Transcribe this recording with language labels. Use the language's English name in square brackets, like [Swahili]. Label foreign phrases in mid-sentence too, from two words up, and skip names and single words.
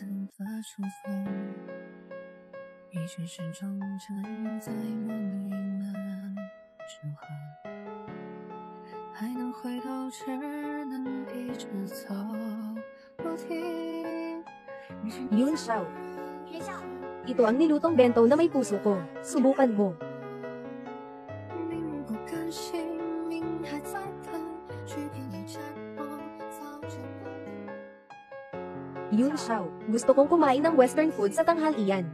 [Chinese] 的重逢，一直始终站在梦里那时候，还能回头，只能一直走不停。 [Filipino] Yun Xiao. Ito ang nilutong bento na may puso ko. Subukan mo. [Chinese] 命不甘心，命还在等，去陪你战斗，早就不。 [Filipino] Yun Xiao. Gusto kong kumain ng [English] western food [Filipino] sa tanghalian.